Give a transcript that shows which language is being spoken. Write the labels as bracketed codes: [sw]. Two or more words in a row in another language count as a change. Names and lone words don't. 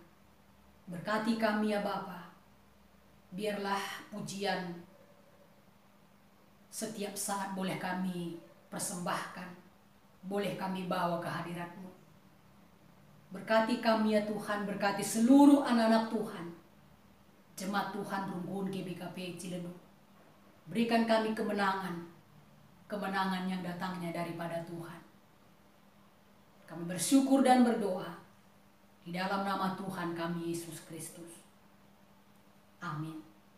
[id] Berkati kami ya Bapa. Biarlah pujian setiap saat boleh kami persembahkan, boleh kami bawa ke hadirat-Mu. Berkati Berkati kami ya Tuhan, berkati seluruh anak-anak Tuhan. Jemaat Tuhan Runggun GBKP Ciledug. Berikan kami kemenangan, kemenangan yang datangnya daripada Tuhan. Kami bersyukur dan berdoa di dalam nama Tuhan kami Yesus Kristus. Amin.